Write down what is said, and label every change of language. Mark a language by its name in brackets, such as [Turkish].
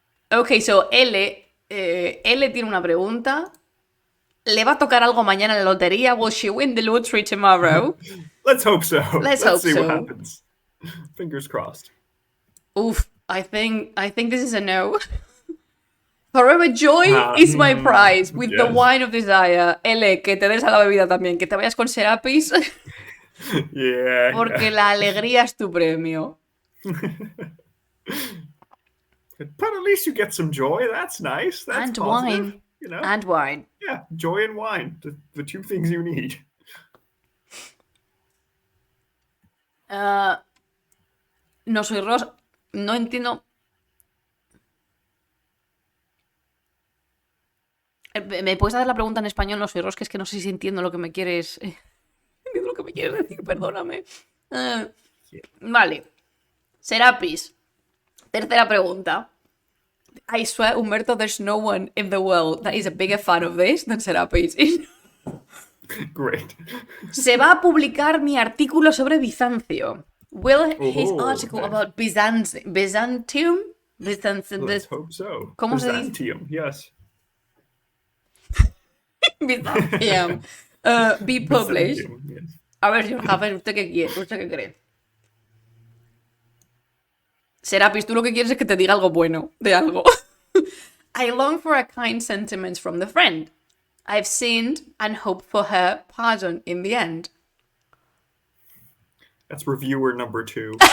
[Spanish] Ok, so L tiene una pregunta. ¿Le va a tocar algo mañana en la lotería? [English] Will she win the lottery tomorrow? Let's hope so. Let's hope see so. What happens. Fingers crossed. Oof, I think this is a no. Forever Joy is my prize with the wine of desire. [Spanish] L, que te des a la bebida también, que te vayas con Serapis. [English] Yeah. [Spanish] Porque la alegría es tu premio. [English] But at least you get some joy. That's nice. That's and positive, wine. You know? And wine. Yeah, joy and wine. The two things you need. [Spanish] No soy Rosa. No entiendo. ¿Me puedes hacer la pregunta en español? No soy Ros, que es que no sé si entiendo lo que me quieres... entiendo lo que me quieres decir, perdóname. Vale. Serapis. Tercera pregunta. [English] I swear, Humberto, there's no one in the world that is a bigger fan of this than Serapis. Great. [Spanish] Se va a publicar mi artículo sobre Bizancio. [English] Will his article about Byzantium? Let's hope so. [Spanish] ¿Cómo se dice? [English] Byzantium, yes. Byzantium. Be published. Yes. [Spanish] A ver, señor Jafes, ¿usted qué quiere? ¿Usted qué cree? Serapis, tú lo que quieres es que te diga algo bueno de algo. [English] I long for a kind sentiment from the friend. I've sinned and hope for her pardon in the end. That's reviewer number 2.